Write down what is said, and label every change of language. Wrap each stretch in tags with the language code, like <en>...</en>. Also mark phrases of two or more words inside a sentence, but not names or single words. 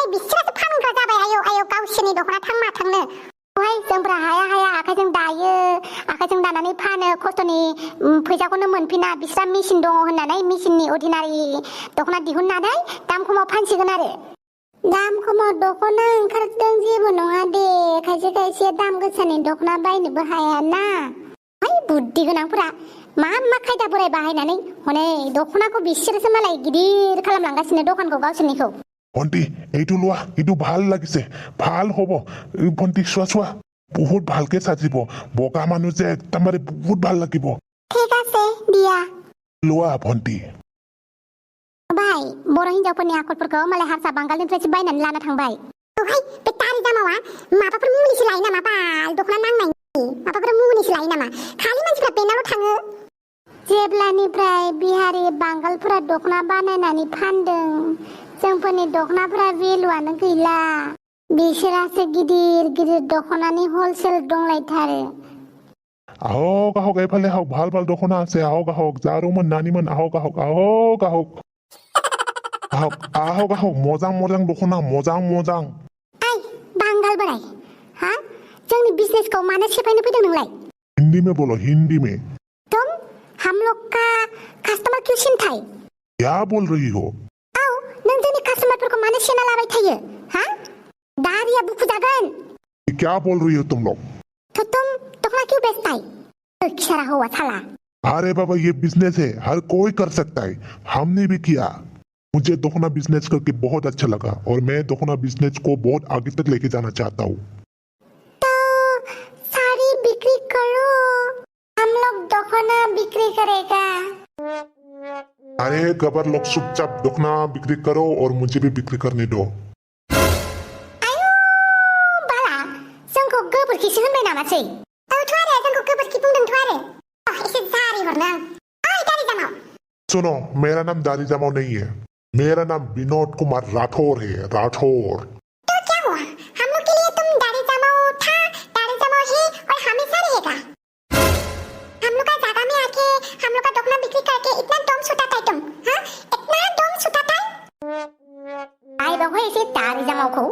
<brx>बिसोरासो फानग्रा जाबाय आयौ गावसोरनि दखना थांनो ओमफ्राय जोंफ्रा हाया आखाइजों दायो आखाइजों दानानै फानो खस्थ'नि फैसाखौनो मोनफिना बिस्रा मेसिन दङ होननानै मेसिननि अर्डिनारि दखना दिहुननानै दाम खमाव फानसिगोन आरो दाम खमाव दखना ओंखारदों जेबो नङा दे खायसे दाम गोसानि दखना बायनोबो हायाना है बुद्धि गोनांफोरा मा खायदा बोराय बाहायनानै हनै दखनाखौ बिसोरसो मालाय गिदिर खालामलांगासिनो दखानखौ गावसोरनिखौ</brx> <as>ভণ্টি এইটো লোৱা এইটো ভাল লাগিছে ভাল হ'ব ভণ্টি চোৱা বহুত ভালকে সাজিব বগা মানুহ যে একদমবাৰে বহুত ভাল লাগিব ঠিক আছে দিয়া লোৱা ভণ্টি</as> <brx>भाई बर' हिनजावफोरनि आखलफोरखौ मालाय हारसा बांगालनिफ्रायसो बायनानै लाना थांबाय ओहाय बे तारि दामावा माबाफोर मुलिसो लायो नामा बाल दखना नांनायनि माबाफोर मुलिसो लायो नामा खालि मानसिफ्रा बेनावल' थाङो जेब्लानिफ्राय बिहारि बांगालफोरा दखना बानायनानै फानदों जोंफोरनि दखनाफोरा भेलुआनो गैला बिसोरासो गिदिर दखनानि हलसेल दंलायथारो</brx> <as>আহক এইফালে আহক ভাল দখনা আছে আহক যাৰোমন নানিমন আহক</as> <brx>मोजां दखना मोजां आइ बांगाल बोराय हा जोंनि बिजनेसखौ मानो सेफायनो फैदों नोंलाय</brx> <hi>हिंदी में बोलो हिंदी में तुम हम लोग का कस्टमर क्यों चिंता है क्या बोल रही हो</hi> <brx>नों जोंनि कास्टमारफोरखौ मानो सेना लाबाय थायो हा दारिया बुखु जागोन</brx> <hi>क्या बोल रही हो तुम लोग तो तुम दखना क्यों बेचता है खिसारा हुआ साला अरे बाबा ये बिजनेस है हर कोई कर सकता है हमने भी किया मुझे दखना बिजनेस करके बहुत अच्छा लगा और मैं दखना बिजनेस को बहुत आगे तक लेके जाना चाहता हूँ तो साड़ी बिक्री करो हम लोग दखना बिक्री करेगा अरे गबर लोग चुपचाप दखना बिक्री करो और मुझे भी बिक्री करने दो</hi> <brx>आयो बाला जोंखौ गोबोरखिसो होनबाय नामासै औथ' आरो जोंखौ गोबोरखि बुंदोंथ' आरो एसे जारि हरनो ओइ दारि जामाव</brx> <hi>सुनो मेरा नाम दारी जमाव नहीं है मेरा नाम विनोद कुमार राठौर है राठौर तो क्या हुआ हम लोग के लिए तुम दारी जमाव था दारी जमाव है और हमेशा रहेगा हम लोग का जगह में आके हम लोग का दखना बिक्री करके इतना दम सुटाता है तुम हाँ इतना दम सुटाता है आई बाबू ऐसे दारी जमाव को</hi>